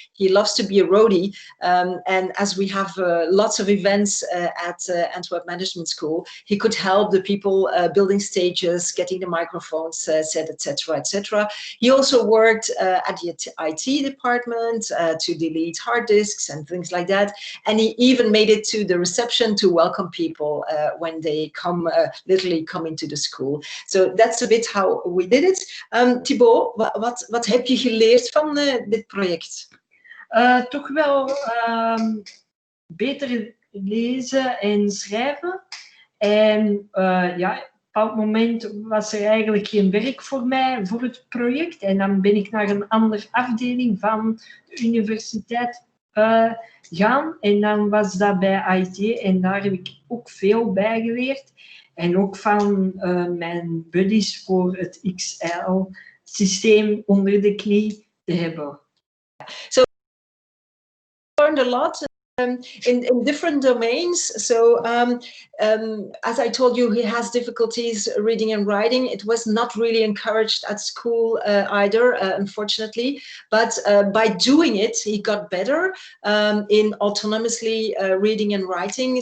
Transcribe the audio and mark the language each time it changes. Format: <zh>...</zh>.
<en>He loves to be a roadie, and as we have lots of events at Antwerp Management School, he could help the people building stages, getting the microphones set, etc., etc. He also worked at the IT department to delete hard disks and things like that, and he even made it to the reception to welcome people when they literally come into the school. So that's a bit how we did it.</en> <nl>Thibaut, wat heb je geleerd van dit project? Toch wel beter lezen en schrijven. En ja, op een bepaald moment was er eigenlijk geen werk voor mij voor het project. En dan ben ik naar een andere afdeling van de universiteit gaan. En dan was dat bij IT. En daar heb ik ook veel bij geleerd. En ook van mijn buddies voor het XL-systeem onder de knie te hebben.</nl> <en>So learned a lot in different domains. So as I told you, he has difficulties reading and writing. It was not really encouraged at school either, unfortunately. But by doing it, he got better in autonomously reading and writing.</en>